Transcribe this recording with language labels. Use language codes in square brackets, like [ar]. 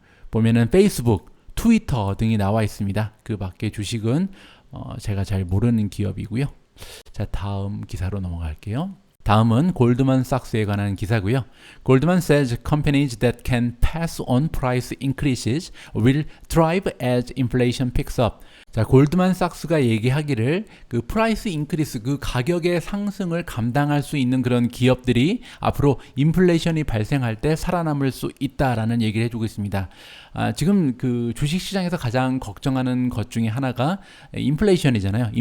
[ko] 보면은 페이스북, 트위터 등이 나와 있습니다. 그 밖에 주식은 제가 잘 모르는 기업이고요. 자, 다음 기사로 넘어갈게요. 다음은 골드만삭스에 관한 기사고요. [en] Goldman says companies that can pass on price increases will thrive as inflation picks up. [ko] 자, 골드만삭스가 얘기하기를 그 프라이스 인크리스, 그 가격의 상승을 감당할 수 있는 그런 기업들이 앞으로 인플레이션이 발생할 때 살아남을 수 있다라는 얘기를 해주고 있습니다. 지금 그 주식시장에서 가장 걱정하는 것 중에 하나가 인플레이션이잖아요.